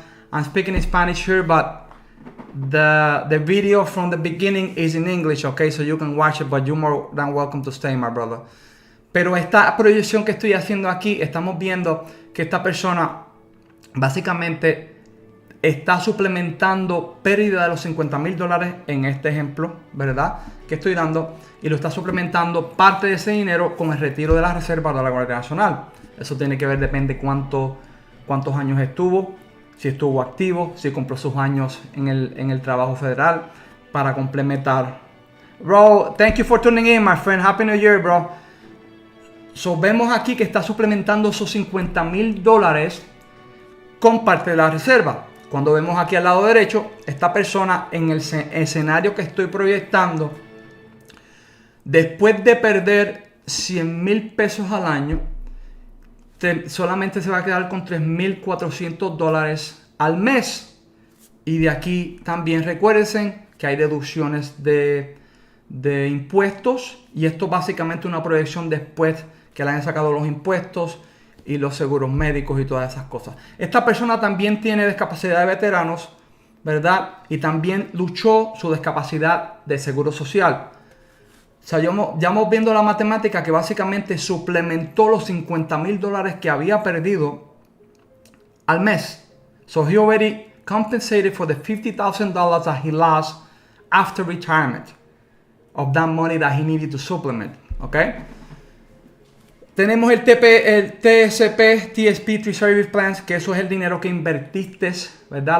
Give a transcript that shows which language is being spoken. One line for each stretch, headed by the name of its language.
English: I'm speaking Spanish here, but the video from the beginning is in English, okay? So you can watch it, but you're more than welcome to stay, my brother.
Spanish: Pero esta proyección que estoy haciendo aquí, estamos viendo que esta persona básicamente está suplementando pérdida de los $50,000 en este ejemplo, ¿verdad? Que estoy dando, y lo está suplementando parte de ese dinero con el retiro de la reserva de la Guardia Nacional. Eso tiene que ver, depende cuántos años estuvo, si estuvo activo, si cumplió sus años en el trabajo federal para complementar.
English: Bro, thank you for tuning in, my friend. Happy New Year, bro. So,
Spanish: vemos aquí que está suplementando esos $50,000 con parte de la reserva. Cuando vemos aquí al lado derecho, esta persona en el escenario que estoy proyectando, después de perder $100,000 al año, solamente se va a quedar con $3,400 al mes. Y de aquí también recuerden que hay deducciones de impuestos, y esto básicamente una proyección después que le hayan sacado los impuestos y los seguros médicos y todas esas cosas. Esta persona también tiene discapacidad de veteranos, ¿verdad? Y también luchó su discapacidad de seguro social. O sea, ya vamos viendo la matemática que básicamente suplementó los $50,000 que había perdido al mes.
English: So he already compensated for the $50,000 that he lost after retirement of that money that he needed to supplement. Okay?
Spanish: Tenemos el TSP, TSP, Tree Service Plans, que eso es el dinero que invertiste, ¿verdad?